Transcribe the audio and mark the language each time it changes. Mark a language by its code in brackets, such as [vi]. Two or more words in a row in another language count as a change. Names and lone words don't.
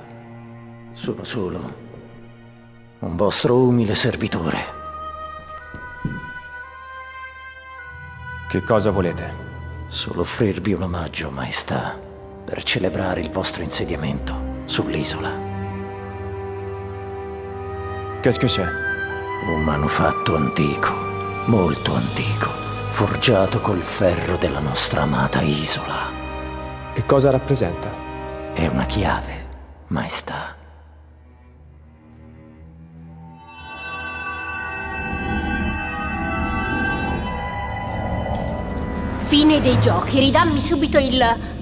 [it] Sono solo un vostro umile servitore. Che cosa volete? Solo offrirvi un omaggio, maestà, per celebrare il vostro insediamento sull'isola. [fr] Qu'est-ce que c'est? [it] Un manufatto antico, molto antico, forgiato col ferro della nostra amata isola. Che cosa rappresenta? È una chiave, maestà. Fine dei giochi, ridammi subito il...